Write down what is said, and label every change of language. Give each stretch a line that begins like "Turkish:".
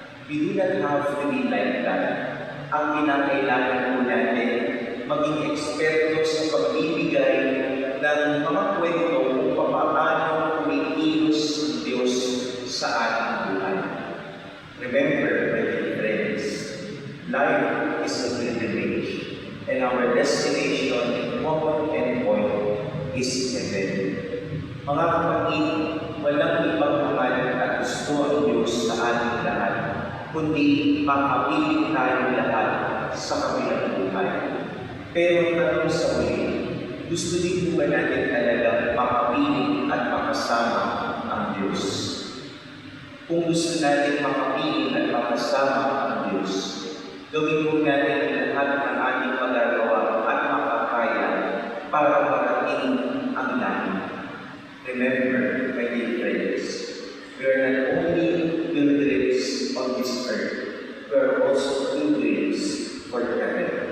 English: We do not have to be like that.
Filipino: Ang kinakailangan po natin maging eksperto sa pagbibigay ng mga kwento kung paano kumikilos ng Diyos sa ating buhay.
English: Remember, my dear friends, life is a privilege, and our destination, common endpoint, is heaven.
Filipino: Mga kapatid, walang ibang pangalan at gusto ang Diyos sa ating lahat, kundi makapiling tayo lahat sa kabilang buhay. Pero tanong sa huli, gusto din po ba natin talagang makapiling at makasama ang Diyos? Kung gusto natin makapiling at makasama ang Diyos, gawin po natin lahat ng ating magagawa at makakaya para marating ang langit.
English: Remember, my dear friends, we are not only pilgrims on this earth, we are also pilgrims for heaven.